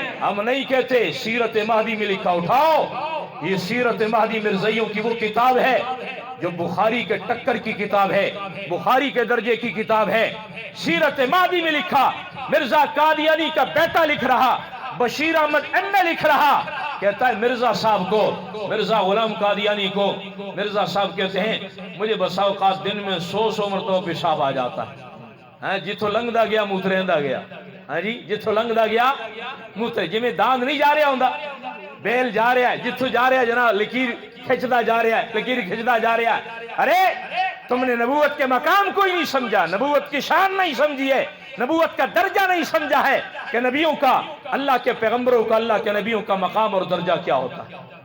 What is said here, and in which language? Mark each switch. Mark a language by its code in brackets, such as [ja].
[ur] ہم نہیں کہتے سیرت مہدی میں لکھا. اٹھاؤ، یہ سیرت مہدی مرزائیوں کی وہ کتاب ہے جو بخاری کے ٹکر کی کتاب ہے، بخاری کے درجے کی کتاب ہے. سیرت مہدی میں لکھا، مرزا قادیانی کا بیٹا لکھ رہا، بشیر احمد ایم اے لکھ رہا. کہتا ہے مرزا صاحب کو، مرزا غلام قادیانی کو، مرزا صاحب کہتے ہیں مجھے بسا اوقات دن میں 100 مرتبہ پیشاب آ جاتا ہے. [pa] ہاں، جتھوں لنگدا گیا موتریندا گیا. ہاں جی، جتھوں لنگدا گیا موتر، جی میں داند نہیں جا رہا ہوندا، بیل جا رہا ہے، جتھوں جا رہا ہے جناب لکیر کھچدا جا رہا ہے، لکیر کھچدا جا رہا ہے. [ur] ارے تم نے نبوت کے مقام کو ہی نہیں سمجھا، نبوت کی شان نہیں سمجھی ہے، نبوت کا درجہ نہیں سمجھا ہے کہ نبیوں کا، اللہ کے پیغمبروں کا، اللہ کے نبیوں کا مقام اور درجہ کیا ہوتا ہے.